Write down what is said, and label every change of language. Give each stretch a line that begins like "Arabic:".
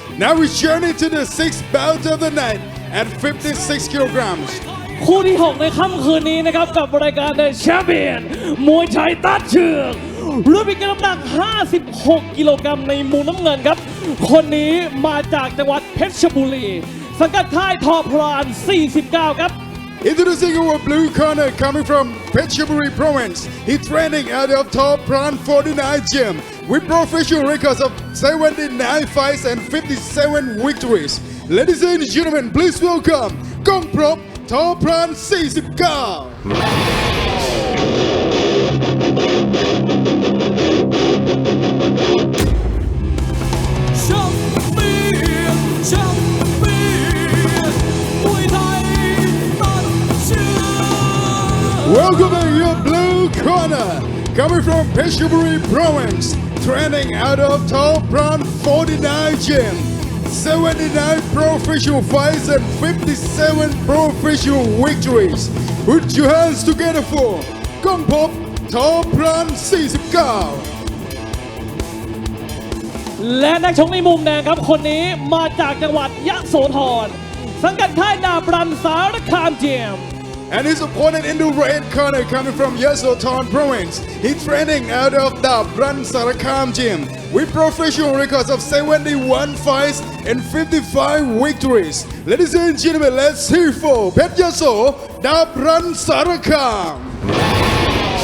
English: Now we journey to the 6th bout of the night at 56 kilograms.
Thai: คู่ที่ 6 ในค่ำคืนนี้นะครับกับรายการ The Champion มวยไทยตัดเชือกรุ่นพิกัดน้ำหนัก 56 กิโลกรัมในมุมน้ำเงินครับคนนี้มาจากจังหวัดเพชรบุรีสังกัดค่ายทอพราน 49 ครับ
English: Introducing our blue corner coming from Phetchaburi province. He's training out of Top Pran 49 gym with professional records of 79 fights and 57 victories. Ladies and gentlemen, please welcome กองพรบ Top Pran 49.Welcome your blue corner coming from Phetchaburi province, training out of Top Pran 49 gym, 79 professional fights and 57 professional victories. Put your hands together for กองพบ Top Pran 49
Thai: และนักชกในมุมแดงครับคนนี้มาจากจังหวัดยะโสธรสังกัดค่ายดาบรันสารคามเจียม
English: And his opponent in the red corner coming from Yasothon province. He's training out of the Bran Sarakam gym with professional records of 71 fights and 55 victories. Ladies and gentlemen, let's hear for Pet Yaso, the Bran Sarakam.